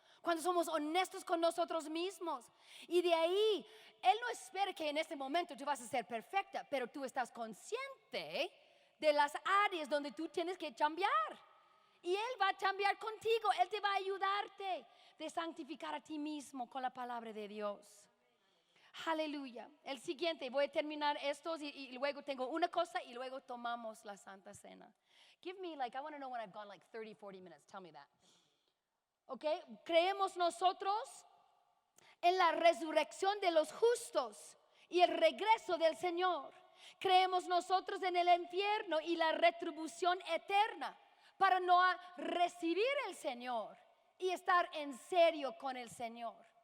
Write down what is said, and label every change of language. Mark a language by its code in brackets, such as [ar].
[es] Cuando somos honestos con nosotros mismos. Y de ahí, Él no espera que en este momento tú vas a ser perfecta, pero tú estás consciente de las áreas donde tú tienes que cambiar. Y Él va a cambiar contigo. Él te va a ayudarte de santificar a ti mismo con la palabra de Dios. Aleluya. El siguiente, voy a terminar estos y luego tengo una cosa y luego tomamos la Santa Cena. [en] Give me I want to know when I've gone 30, 40 minutes. Tell me that. ¿Ok? [es] Creemos nosotros en la resurrección de los justos y el regreso del Señor. Creemos nosotros en el infierno y la retribución eterna para no recibir el Señor y estar en serio con el Señor.